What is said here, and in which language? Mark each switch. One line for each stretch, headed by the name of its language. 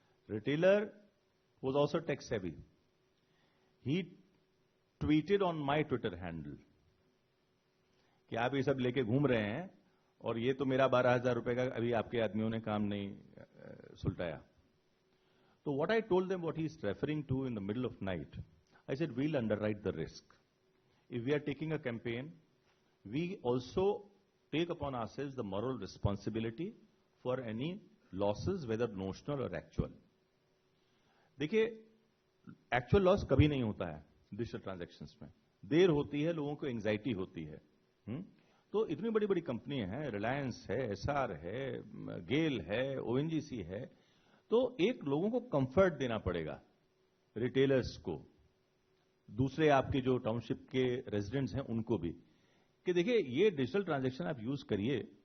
English: Retailer was also tech savvy. He tweeted on my Twitter handle
Hindi: कि आप ये सब लेके घूम रहे हैं और ये तो मेरा 12,000 रुपए का अभी आपके आदमियों ने काम नहीं सुलटाया.
English: तो what I told them, what he is referring to in the middle of night, I said, we'll underwrite the risk. If we are taking a campaign, we also take upon ourselves the moral responsibility for any losses, whether notional or actual.
Hindi: देखिए, actual loss कभी नहीं होता है digital transactions में. देर होती है, लोगों को एंग्जाइटी होती है. तो इतनी बड़ी बड़ी कंपनियां हैं, रिलायंस है, एसआर है, गेल है, ओएनजीसी है, तो एक लोगों को कंफर्ट देना पड़ेगा, रिटेलर्स को, दूसरे आपके जो टाउनशिप के रेजिडेंट्स हैं उनको भी, कि देखिए ये डिजिटल ट्रांजैक्शन आप यूज करिए.